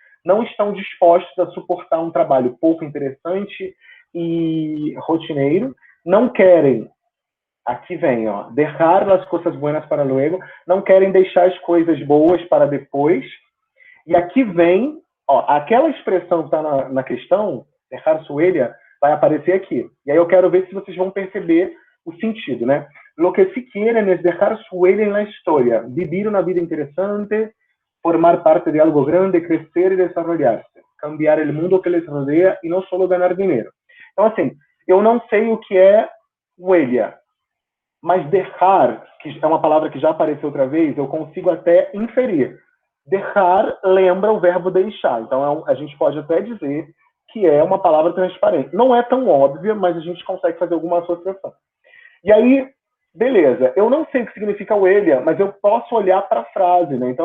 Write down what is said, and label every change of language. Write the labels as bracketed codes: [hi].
[pt] Não estão dispostos a suportar um trabalho pouco interessante e rotineiro, não querem, aqui vem, ó, [es] dejar las cosas buenas para luego, [pt] não querem deixar as coisas boas para depois, e aqui vem, ó, aquela expressão que está na questão, [es] dejar su huella, [pt] vai aparecer aqui. E aí eu quero ver se vocês vão perceber o sentido, né? [es] Lo que se quieren es dejar su huella en la historia, vivir una vida interesante, formar parte de algo grande, crecer y desarrollarse, cambiar el mundo que les rodea y no solo ganar dinero. [pt] Então, assim, eu não sei o que é huella, mas dejar, que é uma palavra que já apareceu outra vez, eu consigo até inferir. Dejar lembra o verbo deixar. Então, a gente pode até dizer que é uma palavra transparente. Não é tão óbvia, mas a gente consegue fazer alguma associação. E aí, beleza, eu não sei o que significa huella, mas eu posso olhar para a frase, né?